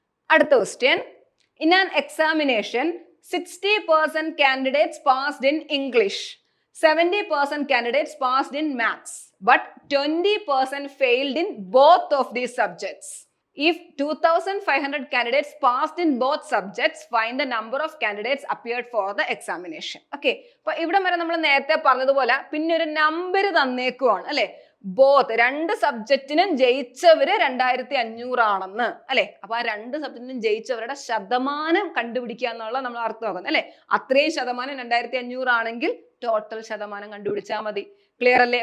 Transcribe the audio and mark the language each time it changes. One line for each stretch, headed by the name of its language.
Malayalam: അടുത്ത
English: Question, in an examination 60% candidates passed in English, 70% candidates passed in maths, but 20% failed in both of these subjects. If 2,500 candidates passed in both subjects, find the number of candidates appeared for the examination. Okay.
Malayalam: അപ്പൊ ഇവിടെ വരെ നമ്മൾ നേരത്തെ പറഞ്ഞതുപോലെ പിന്നെ ഒരു number തന്നേക്കുവാണ് അല്ലെ. Both രണ്ട് സബ്ജക്റ്റിനും ജയിച്ചവര് 2500 ആണെന്ന് അല്ലെ. അപ്പൊ ആ രണ്ട് സബ്ജക്റ്റിനും ജയിച്ചവരുടെ ശതമാനം കണ്ടുപിടിക്കുക എന്നുള്ള നമ്മൾ അർത്ഥമാക്കുന്നത് അല്ലെ. അത്രയും ശതമാനം 2500 ആണെങ്കിൽ ടോട്ടൽ ശതമാനം കണ്ടുപിടിച്ചാൽ മതി. ക്ലിയർ അല്ലേ?